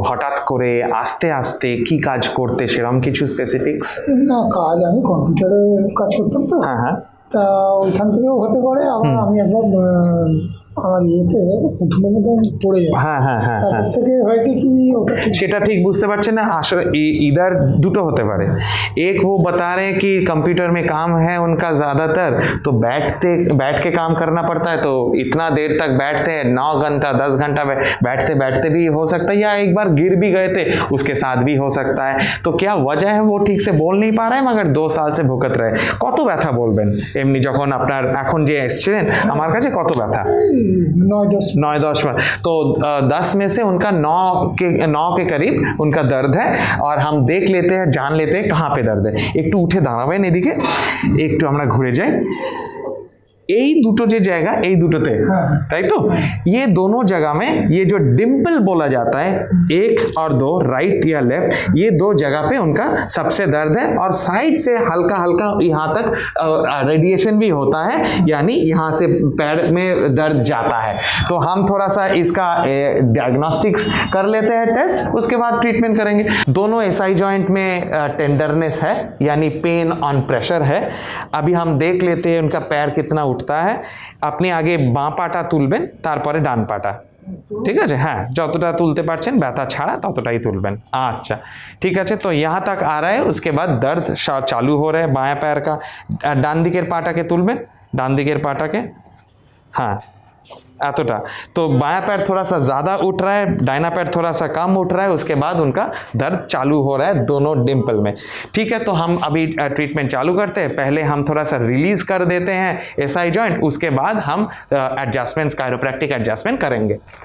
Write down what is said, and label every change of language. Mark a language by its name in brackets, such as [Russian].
[Bangla] হঠাৎ করে আস্তে আস্তে কি কাজ করতে, সেরকম কিছু স্পেসিফিক্স? না, কাজ আমি কম্পিউটারে কাজ করতাম তো। হ্যাঁ হ্যাঁ। তা ওইখান থেকেও হতে পারে। আবার আমি একবার আমার ইয়েতে প্রথমে পড়ে যাই। হ্যাঁ হ্যাঁ হ্যাঁ হ্যাঁ, তারপর থেকে হয়েছে কি ওটা সেটা ঠিক বুঝতে পারছেন না। আসলে [Hindi] इधर [Bangla] দুটো হতে পারে। [Hindi] एक वो बता रहे हैं कि कंप्यूटर में काम है उनका ज़्यादातर, तो बैठ के काम करना पड़ता है, तो इतना देर तक बैठते हैं, 9 घंटा 10 घंटा बैठते बैठते भी हो सकता है, या एक बार गिर भी गए थे उसके साथ भी हो सकता है। तो क्या वजह है वो ठीक से बोल नहीं पा रहे हैं, मगर 2 साल से भुगत रहे। [Bangla] কত ব্যথা বলবেন এমনি যখন আপনার এখন যে এসেছিলেন আমার কাছে, কত ব্যথা? [Hindi] 9-10 बार। तो 10 में से उनका 9 के करीब उनका दर्द है, और हम देख लेते हैं, जान लेते हैं कहाँ पे दर्द है। [Bangla] একটু উঠে দাঁড়াবেন এদিকে, একটু আমরা ঘুরে যাই। এই দুটো যে জায়গা, এই দুটোতে, তাই তো? [Hindi] ये दोनों जगह में ये जो डिम्पल बोला जाता है, 1 और 2, राइट या लेफ्ट, ये 2 जगह पे उनका सबसे दर्द है। और साइड से हल्का हल्का यहाँ तक रेडिएशन भी होता है, यानी यहाँ से पैर में दर्द जाता है। तो हम थोड़ा सा इसका डायग्नोस्टिक्स कर लेते हैं, टेस्ट, उसके बाद ट्रीटमेंट करेंगे। दोनों एसआई जॉइंट में टेंडरनेस है, यानी पेन ऑन प्रेशर है। अभी हम देख लेते हैं उनका पैर कितना উঠता है। [Bangla] আপনি আগে বাঁ পাটা তুলবেন, তারপরে ডান পাটা, ঠিক আছে? হ্যাঁ, যতটা তুলতে পারছেন ব্যথা ছাড়া ততটাই তুলবেন। আচ্ছা, ঠিক আছে। [Hindi] তো यहाँ तक आ रहा है, उसके बाद दर्द चालू हो रहा है बाएं पैर का। [Bangla] ডান দিকের পাটাকে তুলবেন, ডান দিকের পাটাকে, हाँ एतटा। [Hindi] तो बायां पैर थोड़ा सा ज़्यादा उठ रहा है, दाहिना पैर थोड़ा सा कम उठ रहा है। उसके बाद उनका दर्द चालू हो रहा है दोनों डिम्पल में। ठीक है, तो हम अभी ट्रीटमेंट चालू करते हैं। पहले हम थोड़ा सा रिलीज़ कर देते हैं एसआई जॉइंट, उसके बाद हम एडजस्टमेंट्स, कायरोप्रैक्टिक एडजस्टमेंट करेंगे।